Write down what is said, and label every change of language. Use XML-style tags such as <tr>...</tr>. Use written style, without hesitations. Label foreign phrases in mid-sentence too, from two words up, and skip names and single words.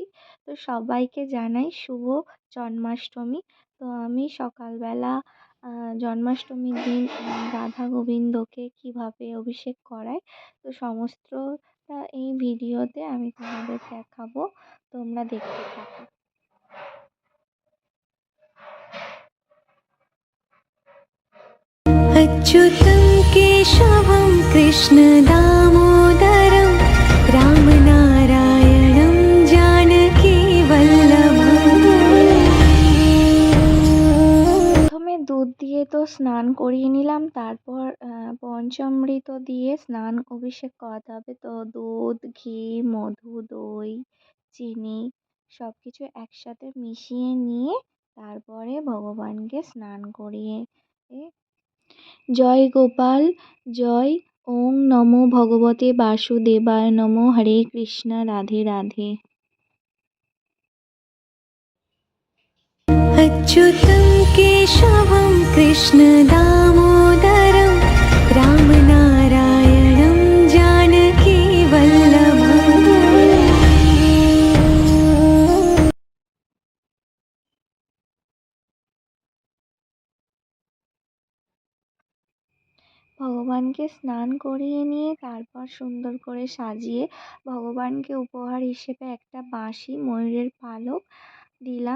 <bn>তো সবাইকে জানাই শুভ জন্মাষ্টমী। তো আমি সকালবেলা জন্মাষ্টমীর দিন রাধা গোবিন্দকে কীভাবে অভিষেক করায় তো সমস্তটা এই ভিডিওতে আমি তোমাদের দেখাবো। তোমরা দেখতে থাকো।</bn> <sa>अच्युतं केशवं कृष्णदामोदरं रामनारायणं जानकीवल्लभम्।</sa> <bn>প্রথমে দুধ দিয়ে তো স্নান করিয়ে নিলাম, তারপর পঞ্চামৃত দিয়ে স্নান অভিষেক করাতে হবে। তো দুধ, ঘি, মধু, দই, চিনি সব কিছু একসাথে মিশিয়ে নিয়ে তারপরে ভগবানকে স্নান করিয়ে জয় গোপাল জয়।</bn> <sa>ওং নমো ভগবতে বাসুদেবায় নমো।</sa> <bn>হরে কৃষ্ণ, রাধে রাধে।</bn> <sa>अच्युतं केशवं कृष्णदामोदरं रामनारायणं जानकीवल्लभम्।</sa> <bn>ভগবানকে স্নান করিয়ে নিয়ে তারপর সুন্দর করে সাজিয়ে ভগবানকে উপহার হিসেবে একটা বাঁশি, ময়ূরের পালক দিলাম।</bn>